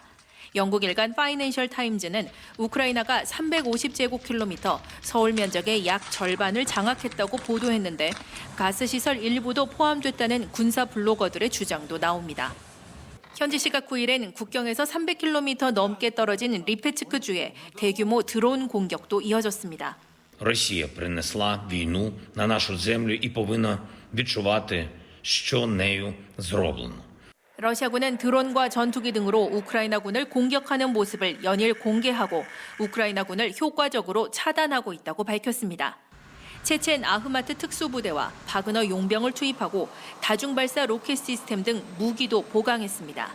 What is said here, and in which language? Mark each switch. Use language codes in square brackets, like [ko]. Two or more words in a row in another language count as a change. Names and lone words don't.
[ko] 영국 일간 파이낸셜 타임즈는 우크라이나가 350제곱킬로미터, 서울 면적의 약 절반을 장악했다고 보도했는데 가스시설 일부도 포함됐다는 군사 블로거들의 주장도 나옵니다. 현지 시각 9일엔 국경에서 300km 넘게 떨어진 리페츠크 주에 대규모 드론 공격도 [uk] Росія принесла війну на нашу землю і повинна відчувати, що нею зроблено. [ko] 러시아군은 드론과 전투기 등으로 우크라이나군을 공격하는 모습을 연일 공개하고 우크라이나군을 효과적으로 차단하고 있다고 밝혔습니다. 체첸 아흐마트 특수부대와 바그너 용병을 투입하고 다중발사 로켓 시스템 등 무기도 보강했습니다.